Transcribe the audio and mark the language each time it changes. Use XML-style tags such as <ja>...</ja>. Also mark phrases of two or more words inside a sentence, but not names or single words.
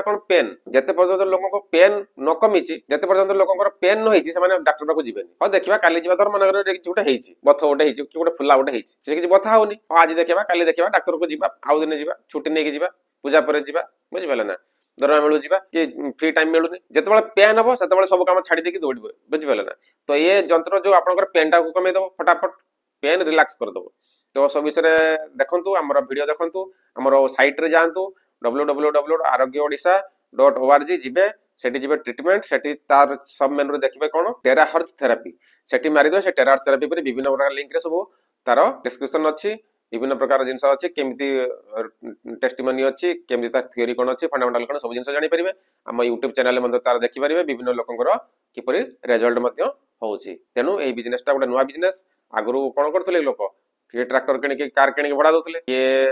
<or>କଣ ପେନ୍ ଯେତେ ପର୍ଯ୍ୟନ୍ତ ଲୋକଙ୍କ ପେନ୍ ନ କମିଛି ଯେତେ ପର୍ଯ୍ୟନ୍ତ ଲୋକଙ୍କର ପେନ୍ ନ ହେଇଛି ସେମାନେ ଡାକ୍ତର ପାଖକୁ ଯିବେନି ହଁ ଦେଖିବା କାଲି ଯିବା ଧର ମନେକର କିଛି ଗୋଟେ ହେଇଛି ବଥ ଗୋଟେ ହେଇଛି କି ଗୋଟେ ଫୁଲା ଗୋଟେ ହେଇଛି ସେ କିଛି ବଥା ହଉନି ହଁ ଆଜି ଦେଖିବା କାଲି ଦେଖିବା ଡାକ୍ତରକୁ ଯିବା ଆଉ ଦିନେ ଯିବା ଛୁଟି ନେଇକି ଯିବା ପୂଜା ପରେ ଯିବା ବୁଝିପାରିଲେ ନା ଦରମା ମିଳୁ ଯିବା କି</or> <en>free time</en> <or>ମିଳୁନି ଯେତେବେଳେ ପେନ୍ ହବ ସେତେବେଳେ ସବୁ କାମ ଛାଡି ଦେଇକି ଦୌଡ଼ିବେ ବୁଝିପାରିଲେ ନା ତ ଏ ଯନ୍ତ୍ର ଯୋଉ ଆପଣଙ୍କର ପେନ୍ ଟାକୁ କମେଇଦବ ଫଟାଫଟ</or> <en>pain relax</en> <or>କରିଦବ ତ ସବୁ ବିଷୟରେ ଦେଖନ୍ତୁ ଆମର ଭିଡିଓ ଦେଖନ୍ତୁ ଆମର ସାଇଟ୍ ରେ ଯାଆନ୍ତୁ www.arogyaodisha.org ଯିବେ ସେଠି ଯିବେ ଟ୍ରିଟମେଣ୍ଟ ସେଠି ତାର ସବ ମେନୁରେ ଦେଖିବେ କଣ</or> <en>terahertz therapy</en> <or>ସେଠି ମାରିଦେବେ ସେ</or> <en>terahertz therapy</en> <or>ଉପରେ ବିଭିନ୍ନ ପ୍ରକାର ଲିଙ୍କରେ ସବୁ ତାର ଡିସ୍କ୍ରିପସନ ଅଛି ବିଭିନ୍ନ ପ୍ରକାର ଜିନିଷ ଅଛି କେମିତି ଟେଷ୍ଟିମନି ଅଛି କେମିତି ତାର থিওরি କଣ ଅଛି ଫଣ୍ଡାମେଣ୍ଟାଲ କଣ ସବୁ ଜିନିଷ ଜାଣିପାରିବେ ଆମ ୟୁଟ୍ୟୁବ ଚ୍ୟାନେଲରେ ମଧ୍ୟ ତାର ଦେଖିପାରିବେ ବିଭିନ୍ନ ଲୋକଙ୍କର କିପରି ରେଜଲ୍ଟ ମଧ୍ୟ ହଉଛି ତେଣୁ ଏଇ ବିଜନେସଟା ଗୋଟେ ନୂଆ ବିଜନେସ ଆଗରୁ କଣ କରୁଥିଲେ ଲୋକ କିଏ ଟ୍ରାକ୍ଟର କିଣିକି କାର କିଣିକି ଭଡା ଦଉଥିଲେ କିଏ</or>